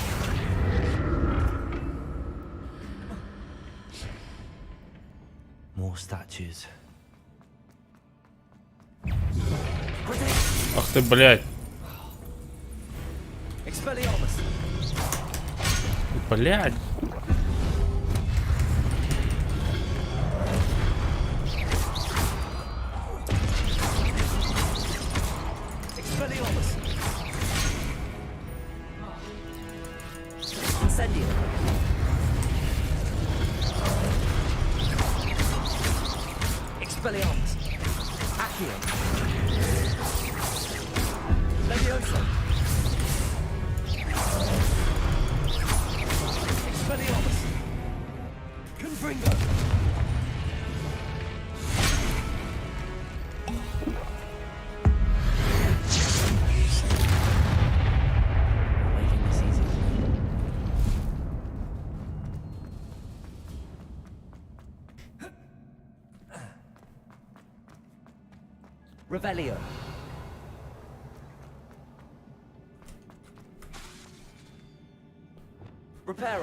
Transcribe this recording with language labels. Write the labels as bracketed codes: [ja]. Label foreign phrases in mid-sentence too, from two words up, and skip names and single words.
[en] More statues. [ru] Ах ты, блядь. [la] Expelliarmus. [ru] Блядь. [la] Expelliarmus. Incendio. Expelliarmus. Accio. Leviosa. Expelliarmus. Confringo. [en] Making this easy. [la] Revelio. Reparo.